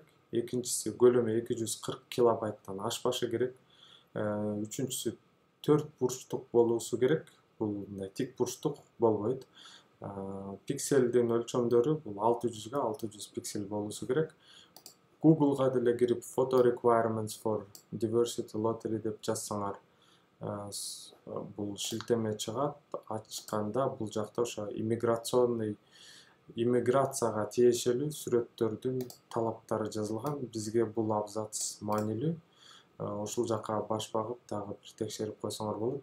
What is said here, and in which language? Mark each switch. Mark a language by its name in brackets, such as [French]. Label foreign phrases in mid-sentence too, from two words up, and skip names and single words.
[Kyrgyz] Экинчиси көлөмү 240 килобайттан ашпашы керек. Үчүнчүсү 4 бурчтук болушу керек. Бул тик бурчтук болбойт. Пикселдин өлчөмдөрү бул 600 600 пиксель болушу керек. Google'га деле кирип [English] photo requirements for diversity lottery [Kyrgyz] деп жазсаңар, бул шилтеме чыгат. Ачканда бул жакта ошо иммиграцияга тиешелүү сүрөттөрдүн талаптары жазылган. Бизге бул абзац маанилүү. Ушул жака баш багып, дагы бир текшерип койсоңор болот.